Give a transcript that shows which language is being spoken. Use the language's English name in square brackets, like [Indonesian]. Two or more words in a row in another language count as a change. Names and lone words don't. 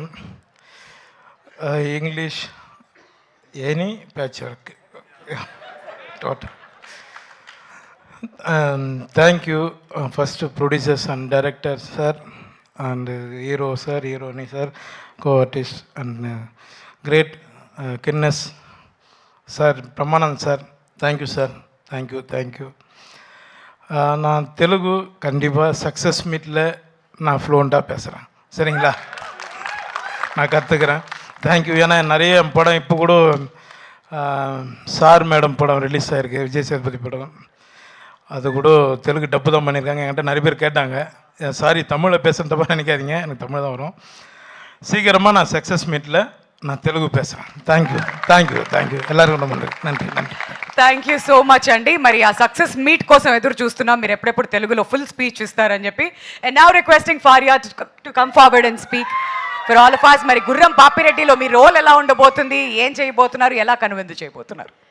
[English] English any patch work total. thank you first producers and director sir and hero sir, heroine sir, co artist and great kindness sir, Brahmanand sir, thank you sir, thank you. [Tamil] நான் தெலுங்கு கண்டிப்பாக [English] success meet-இல் [Tamil] நான் ஃப்ளூவெண்ட்டாக பேசுகிறேன், சரிங்களா? நான் கற்றுக்கிறேன். [English] thank you. [Tamil] ஏன்னா நிறைய படம் இப்போ கூட சார் மேடம் படம் ரிலீஸ் ஆகிருக்கு, விஜய் சேதுபதி படம். அது கூட தெலுங்கு டப்பு தான் பண்ணியிருக்காங்க. என்கிட்ட நிறைய பேர் கேட்டாங்க, சாரி தமிழில் பேசுகிற தப்பாக நினைக்காதீங்க, எனக்கு தமிழ் தான் வரும். சீக்கிரமாக நான் [English] success meet-இல் [Tamil] நான் தெலுங்கு பேசுகிறேன். [English] thank you [Tamil] எல்லாருக்கும் ரொம்ப நன்றி. [English] thank you so much [Telugu] అండి. మరి ఆ [English] success meet [Telugu] కోసం ఎదురు చూస్తున్నాం. మీరు ఎప్పుడెప్పుడు తెలుగులో [English] full speech [Telugu] ఇస్తారని చెప్పి. [English] and now requesting Faria to come forward and speak for all of us. [Telugu] మరి గుర్రం పాపిరెడ్డిలో మీ రోల్ ఎలా ఉండబోతుంది, ఏం చేయబోతున్నారు, ఎలా కనువిందు చేయబోతున్నారు?